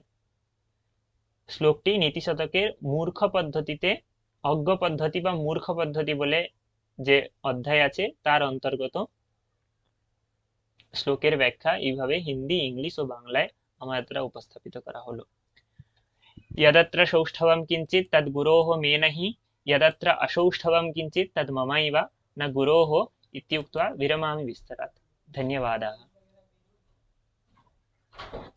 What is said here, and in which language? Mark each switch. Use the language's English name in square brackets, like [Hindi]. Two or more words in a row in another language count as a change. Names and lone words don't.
[Bangla] শ্লোকটি নীতিশতকের মূর্খ পদ্ধতিতে, অজ্ঞ পদ্ধতি বা মূর্খ পদ্ধতি বলে যে অধ্যায় আছে তার অন্তর্গত। শ্লোকের ব্যাখ্যা এইভাবে হিন্দি, ইংলিশ ও বাংলায় আমার দ্বারা উপস্থাপিত করা হলো। [Sanskrit] यदत्र सौष्ठवं किंचित तद गुरोः मे नहि, यदत्र असौष्ठवं किंचित तद ममैव न गुरोः इत्युक्त्वा विरमामि विस्तरात्। धन्यवादाः।